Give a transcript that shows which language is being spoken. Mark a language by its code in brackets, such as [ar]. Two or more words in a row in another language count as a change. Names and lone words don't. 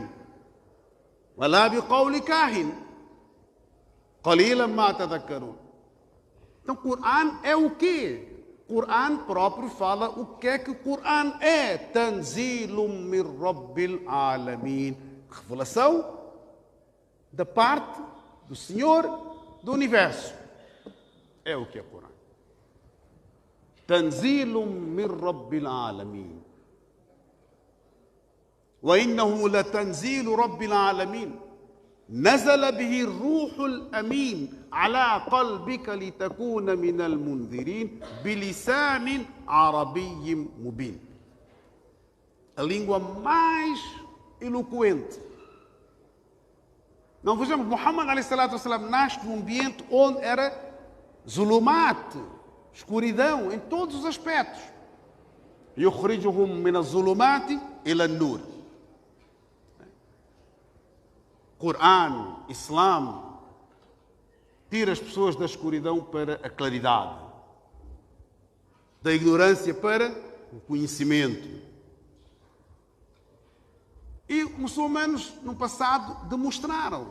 [ar] وَلَا بِقَوْلِ كَاهِنٍ قَلِيلًا مَا تَذَكَّرُونَ. [pt] Então o Corão é o quê? O Corão próprio fala o que é que o Corão é. [ar] تنزيل من رب العالمين. [pt] Revelação da parte do Senhor do Universo. É o que é o Corão. [ar] تنزيل من رب العالمين. وإنه لتنزيل رب العالمين نزل به الروح الأمين على قلبك لتكون من المنذرين بلسان عربي مبين. [pt] A língua mais eloquente. Não vejamos, Muhammad [ar] عليه الصلاة والسلام [pt] nasce num ambiente onde era zulumat, escuridão em todos os aspectos. [ar] يخرجهم من الظلمات إلى النور. [pt] Corão, Islã, tira as pessoas da escuridão para a claridade, da ignorância para o conhecimento. E os muçulmanos, no passado, demonstraram.